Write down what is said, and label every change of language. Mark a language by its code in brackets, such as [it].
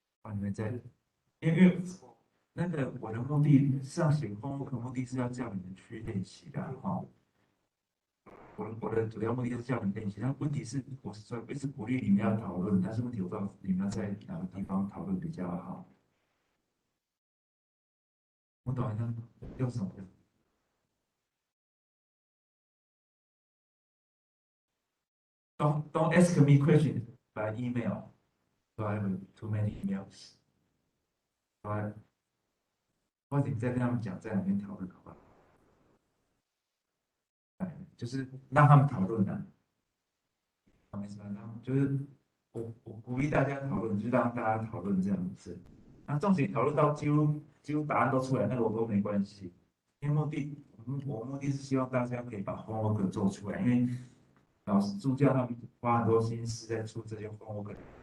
[zh] 你们在，因为那个我的目的上写功课目的是要叫你们去练习的哈。我的主要目的是叫你们练习，但问题是我是说一直鼓励你们要讨论，但是问题我不知道你们要在哪个地方讨论比较好。我懂一下，用什么？ [en] Don't ask me question by email. So I have too many emails. [zh] 或者你再跟他们讲，在哪边讨论好不好？就是让他们讨论的，没什么，就是我鼓励大家讨论，就让大家讨论这样子。那纵使讨论到几乎答案都出来，那个我都没关系，因为我目的是希望大家可以把 homework 做出来，因为老师助教他们花很多心思在出这些 homework。